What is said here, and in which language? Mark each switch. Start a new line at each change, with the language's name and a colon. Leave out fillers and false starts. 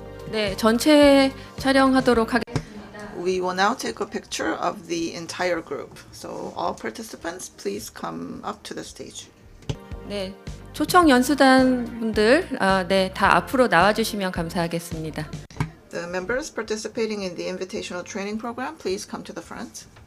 Korean: 네, 전체 촬영하도록 하겠습니다.
English: We will now take a picture of the entire group. So all participants, please come up to the stage.
Korean: 네, 초청 연수단 분들 네, 다 앞으로 나와 주시면 감사하겠습니다.
English: The members participating in the invitational training program, please come to the front.